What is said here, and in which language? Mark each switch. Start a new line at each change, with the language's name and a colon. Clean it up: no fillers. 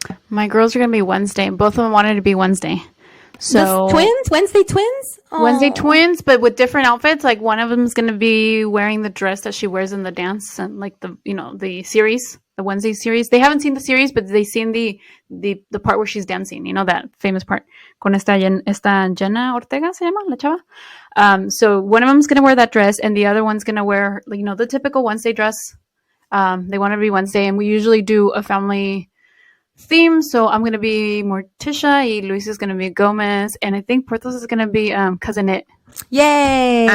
English: My girls are going to be Wednesday. Both of them wanted to be Wednesday. So Wednesday twins? Wednesday Aw. twins, but with different outfits. Like one of them is going to be wearing the dress that she wears in the dance and like the series, the Wednesday series. They haven't seen the series, but they've seen the part where she's dancing. You know, that famous part.
Spanish: Con esta Jenna Ortega se llama la chava.
English: So one of them's going to wear that dress, and the other one's going to wear the typical Wednesday dress. They want it to be Wednesday, and we usually do a family theme. So I'm going to be Morticia, y Luis is going to be Gomez, and I think Portos is going to be Cousin It. Yay!